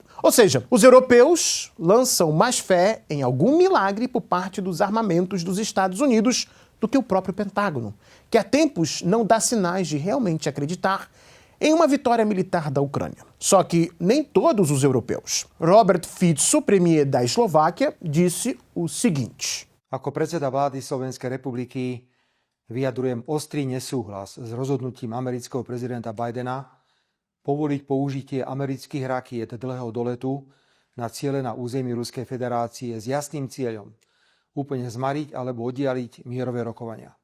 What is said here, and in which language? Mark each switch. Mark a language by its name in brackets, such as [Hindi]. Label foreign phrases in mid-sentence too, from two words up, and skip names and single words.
[Portuguese] Ou seja, os europeus lançam mais fé em algum milagre por parte dos armamentos dos Estados Unidos do que o próprio Pentágono, que há tempos não dá sinais de realmente acreditar em uma vitória militar da Ucrânia. Só que nem todos os europeus. Robert Fico, premier da Eslováquia, disse o seguinte. [Slovak] Ako predseda vlády Slovenskej republiky vyjadrujem ostrý nesúhlas s rozhodnutím amerického prezidenta Bidena povoliť použitie amerických rakiet dlhého doletu na ciele na území Ruskej federácie s jasným cieľom úplne zmariť alebo oddialiť mierové rokovania.